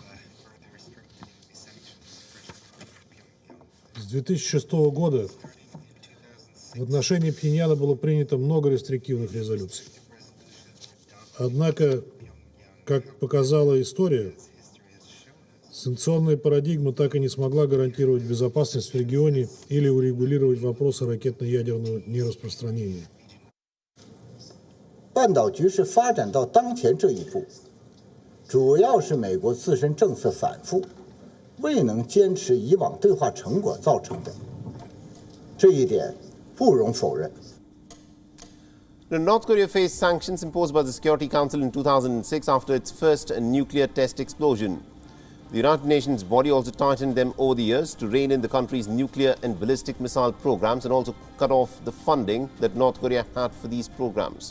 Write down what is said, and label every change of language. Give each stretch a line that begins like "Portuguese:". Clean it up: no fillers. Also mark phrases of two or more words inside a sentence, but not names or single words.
Russian: С 2006 года в отношении Пхеньяна было принято много рестриктивных резолюций. Однако, как показала история, санкционная парадигма так и не смогла гарантировать безопасность в регионе или урегулировать вопросы ракетно-ядерного нераспространения.
Chinese: 半岛局势发展到当前这一步，主要是美国自身政策反复，未能坚持以往对话成果造成的。这一点不容否认。
English: Now, North Korea faced sanctions imposed by the Security Council in 2006 after its first nuclear test explosion. The United Nations body also tightened them over the years to rein in the country's nuclear and ballistic missile programs and also cut off the funding that North Korea had for these programs.